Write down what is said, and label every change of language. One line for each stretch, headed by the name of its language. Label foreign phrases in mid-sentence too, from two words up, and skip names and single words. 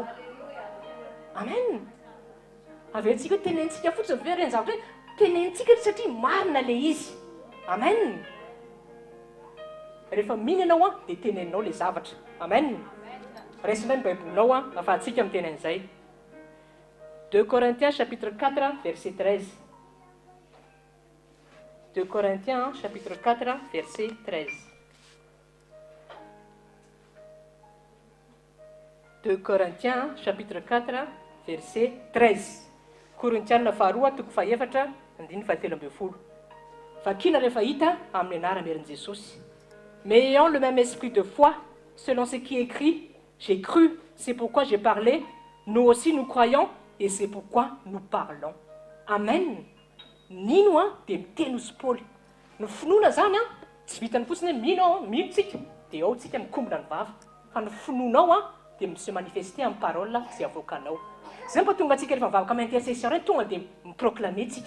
Malagasy: Amen. Averitsika hoe tenentsika fotsiny ve reny zavatra hoe tenentsika satria marina ilay izy. Amen. Rehefa miny ianao dia teneninao ilay zavatra. Amen. Raisinay ny baibolinao afahantsika amin'ny teny an'izay.
French: 2 Corinthiens chapitre 4 verset 13. 2 Corinthiens chapitre 4 verset 13. 2 Corinthiens chapitre 4 verset 13.
Malagasy: Korintiana faharoa toko fahaefatra andiny fahatelo ambin'ny folo. Vakina rehefa hita amin'ny anaran'i Jesosy.
French: Mais ayant le même esprit de foi, selon ce qui est écrit, j'ai cru, c'est pourquoi j'ai parlé, nous aussi nous croyons, et c'est pourquoi nous parlons.
Malagasy: Amen. Nino dia miteny sy Paoly. Ny finoana zany tsy vitany fotsiny hoe mino tsika dia ao tsika mikombona ny vava. Fa ny finoanao dia
French: se manifester
Malagasy: amin'ny parole izay avoakanao. Zay mba tonga antsika rehefa mivavaka amin'ny intercession reny tonga dia miproclamer tsika.